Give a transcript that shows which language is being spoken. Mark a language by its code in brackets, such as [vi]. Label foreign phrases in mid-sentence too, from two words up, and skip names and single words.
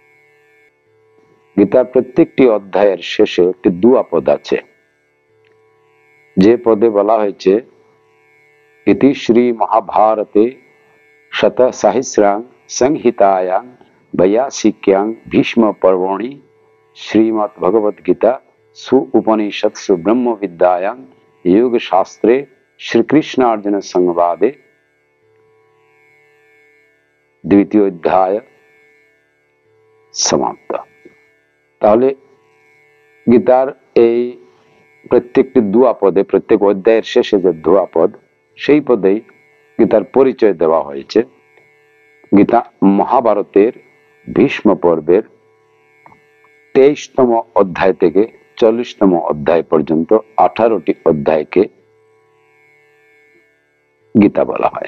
[bn] গীতার প্রত্যেকটি অধ্যায়ের শেষে একটি দুয়া পদ আছে, যে পদে বলা হয়েছে [sa] ইতি শ্রী মহাভারতে শত সহস্রাং সংহিতায়াং বৈয়াসিক্যাং ভীষ্ম পর্বণি শ্রীমদ্ ভগবদ গীতা সু উপनिषत्सु ब्रह्म विद्यायां योग शास्त्रे श्रीकृष्ण अर्जुन संवादे द्वितीय अध्याय समाप्त। [bn] তাহলে গীতার এই প্রত্যেকটি দুয়া পদে, প্রত্যেক অধ্যায়ের শেষে যে দুয়া পদ, সেই পদেই গীতার পরিচয় দেওয়া হয়েছে। গীতা মহাভারতের ভীষ্ম পর্বের 23তম অধ্যায় থেকে 40তম অধ্যায় পর্যন্ত 18টি অধ্যায়কে গীতা বলা হয়।